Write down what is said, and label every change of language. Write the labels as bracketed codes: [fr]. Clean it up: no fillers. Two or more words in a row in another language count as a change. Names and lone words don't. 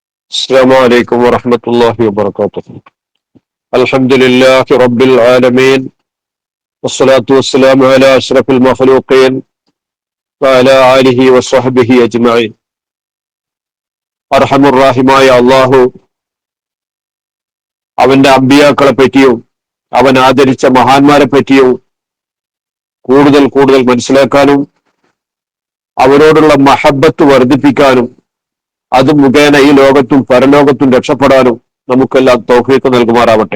[ar] السلام عليكم ورحمة الله وبركاته. الحمد لله رب العالمين، والصلاة والسلام على أشرف المخلوقين وعلى آله وصحبه أجمعين. [ml] അർഹമുറാഹിമായ അള്ളാഹു അവന്റെ അമ്പിയാക്കളെ പറ്റിയും അവൻ ആദരിച്ച മഹാന്മാരെ പറ്റിയും കൂടുതൽ കൂടുതൽ മനസ്സിലാക്കാനും അവരോടുള്ള മഹബത്ത് വർദ്ധിപ്പിക്കാനും അത് മുഖേന ഈ ലോകത്തും പരലോകത്തും രക്ഷപ്പെടാനും നമുക്കെല്ലാം തൗഫീഖ് നൽകുമാറാവട്ടെ.